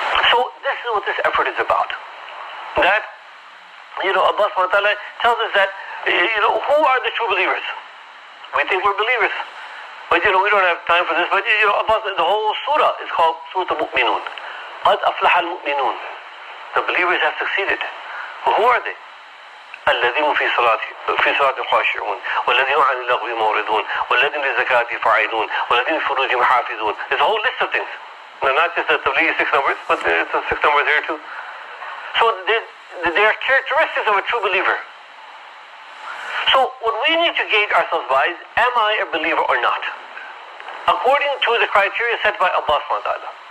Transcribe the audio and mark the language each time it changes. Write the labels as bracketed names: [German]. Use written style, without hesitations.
[English] So this is what this effort is about. That, Allah subhanahu wa ta'ala tells us that, who are the true believers? We think we're believers. But, we don't have time for this. But, the whole surah is called Surah Al-Mu'minun. [Arabic] قَدْ أَفْلَحَ الْمُؤْمِنُونَ. [English] The believers have succeeded. Well, who are they? [Arabic] الذين في صلاة خاشعون والذين عن اللغو معرضون والذين للزكاة فاعلون والذين لفروجهم حافظون. [English] There's a whole list of things. Now, not just the Tablighi 6 numbers, but there's the 6 numbers here too. So there are characteristics of a true believer. So what we need to gauge ourselves by is, am I a believer or not? According to the criteria set by Allah subhanahu wa ta'ala.